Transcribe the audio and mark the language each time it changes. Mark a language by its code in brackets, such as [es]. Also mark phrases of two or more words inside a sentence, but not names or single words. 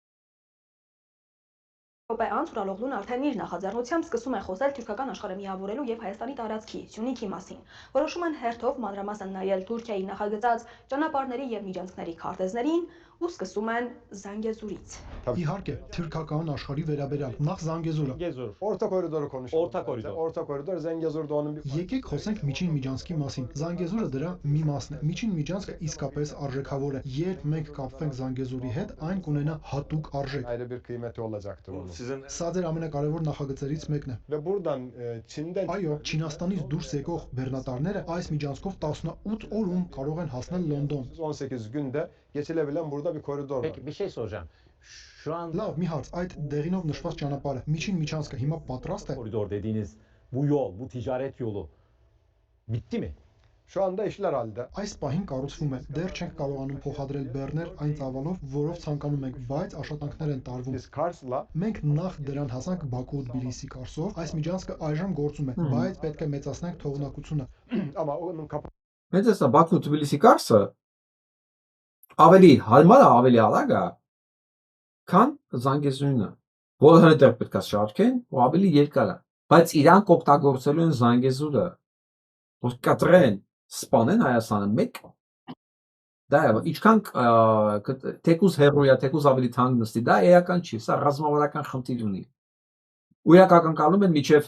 [hy] Րոպե անց Ուրալօղլուն արդեն իր նախաձեռնությամբ սկսում է խոսել թուրքական աշխարհը միավորելու եւ Հայաստանի տարածքի Սյունիքի մասին։ Որոշում են հերթով մանրամասն նայել Թուրքիայի նախագծած ճանապարհների եւ միջանցքների քարտեզներին ու սկսում են Զանգեզուրից։ Իհարկե, թուրքական աշխարհի վերաբերյալ նախ Զանգեզուրը։ [tr] Orta koridoru konuşalım. Orta koridor Zengezur'da onun bir... [hy] Եկեք խոսենք միջին միջանցքի մասին։ Զանգեզուրը դրա մի մասն է։ Միջին միջանցքը իսկապես արժեքավոր է։ Երբ մենք կապվենք Զանգեզուրի հետ, այն կունենա հատուկ արժեք։ [tr] Ayrı bir kıymeti olacaktır onun. [hy] Սա ձեր ամենակարևոր նախագծերից mekն է։ [tr] Ve buradan Çin'den... [hy] Այո, Չինաստանից դուրս եկող բեռնատարները այս միջանցքով 18 օրում կարող են հասնել Լոնդոն։ [tr] 18 günde geçilebilen burada bir koridor var. Peki bir şey soracağım. Şu an [hy] Լավ, մի հարց, այդ դեղինով նշված ճանապարհը, միջին միջանցքը հիմա պատրաստ է։ [tr] koridor dediğiniz bu yol, bu ticaret yolu bitti mi? Şu anda işler halde. [hy] Այս պահին կառուցվում է։ Դեռ չենք կարողանում փոխադրել բեռներ այն ծավալով, որով ցանկանում ենք, բայց աշխատանքներ են տարվում։ [tr] Biz Kars'la [hy] Մենք նախ դրան հասանք Բաքու ու Թբիլիսի Կարսով, այս միջանցքը այժմ գործում է, բայց պետք է մեծացնենք թողունակությունը։ [tr] ama onun [hy] Մեծ է սա Բաքու Թբիլիսի Կարսը ավելի հարմար է, ավելի արագ է, քան Զանգեզուրը, որը հրդեհ պետք է շարքեն ու ավելի երկար է, բայց իրանք օգտագործելու են Զանգեզուրը, որ կտրեն, սպանեն Հայաստանը մեկ դա է, ինչքան թեկուզ հեռու է, թեկուզ ավելի թանկ նստի, դա էական չի, սա ռազմավարական խնդիր ունի։ Ու իրանք ակնկալում են մինչև